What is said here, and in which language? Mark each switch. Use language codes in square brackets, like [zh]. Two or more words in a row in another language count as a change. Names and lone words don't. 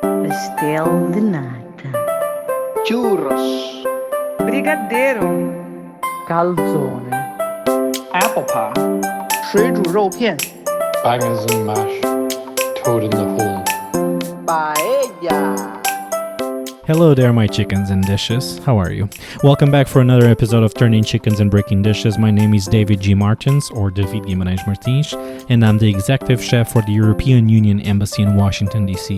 [pt] pastel de nata, churros, brigadeiro, calzone, [en] apple pie, 水煮肉片 bangers and mash, toad in the hole. paella. Hello there, my chickens and dishes. How are you? Welcome back for another episode of Turning Chickens and Breaking Dishes. My name is David G. Martins, or David Guimarães Martins, and I'm the executive chef for the European Union Embassy in Washington, D.C.